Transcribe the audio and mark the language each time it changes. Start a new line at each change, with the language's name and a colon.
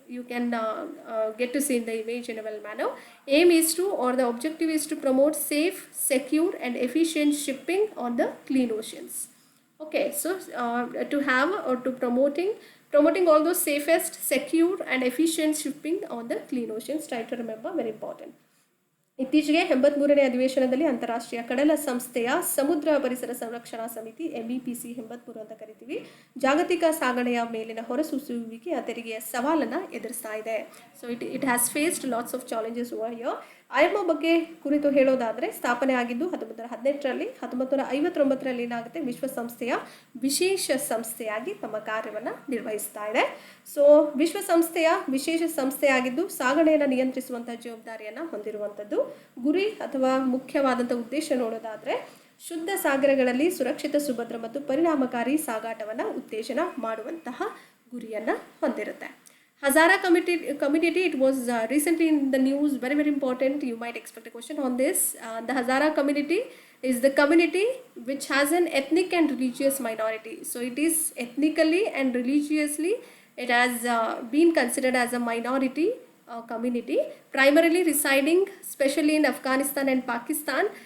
English: You can get to see in the image in a well manner. Aim is to, or the objective is to promote safe, secure and efficient shipping on the clean oceans. Okay, so to have or to promoting all those safest, secure and efficient shipping on the clean oceans. Try to remember, very important.
Kannada: ಇತ್ತೀಚೆಗೆ 83ನೇ ಅಧಿವೇಶನದಲ್ಲಿ ಅಂತಾರಾಷ್ಟ್ರೀಯ ಕಡಲ ಸಂಸ್ಥೆಯ ಸಮುದ್ರ ಪರಿಸರ ಸಂರಕ್ಷಣಾ ಸಮಿತಿ MEPC 83 ಅಂತ ಕರಿತೀವಿ, ಜಾಗತಿಕ ಸಾಗಣೆಯ ಮೇಲಿನ ಹೊರಸೂಸುವಿಕೆಯ ತೆರಿಗೆಯ ಸವಾಲನ್ನು ಎದುರಿಸ್ತಾ ಇದೆ.
English: So it has faced lots of challenges over here.
Kannada: IMO ಬಗ್ಗೆ ಕುರಿತು ಹೇಳೋದಾದರೆ, ಸ್ಥಾಪನೆ ಆಗಿದ್ದು 1918ರಲ್ಲಿ. 1959ರಲ್ಲಿ ಏನಾಗುತ್ತೆ, ವಿಶ್ವಸಂಸ್ಥೆಯ ವಿಶೇಷ ಸಂಸ್ಥೆಯಾಗಿ ತಮ್ಮ ಕಾರ್ಯವನ್ನು ನಿರ್ವಹಿಸ್ತಾ ಇದೆ. ಸೊ ವಿಶ್ವಸಂಸ್ಥೆಯ ವಿಶೇಷ ಸಂಸ್ಥೆಯಾಗಿದ್ದು ಸಾಗಣೆಯನ್ನು ನಿಯಂತ್ರಿಸುವಂಥ ಜವಾಬ್ದಾರಿಯನ್ನು ಹೊಂದಿರುವಂಥದ್ದು. ಗುರಿ ಅಥವಾ ಮುಖ್ಯವಾದಂಥ ಉದ್ದೇಶ ನೋಡೋದಾದರೆ, ಶುದ್ಧ ಸಾಗರಗಳಲ್ಲಿ ಸುರಕ್ಷಿತ, ಸುಭದ್ರ ಮತ್ತು ಪರಿಣಾಮಕಾರಿ ಸಾಗಾಟವನ್ನು ಉತ್ತೇಜನ ಮಾಡುವಂತಹ ಗುರಿಯನ್ನು ಹೊಂದಿರುತ್ತೆ.
English: Hazara Community, it was recently in the news, very very important. You might expect a question on this. The Hazara Community is the community which has an ethnic and religious minority. So it is ethnically and religiously, it has been considered as a minority community, primarily residing especially in Afghanistan and Pakistan.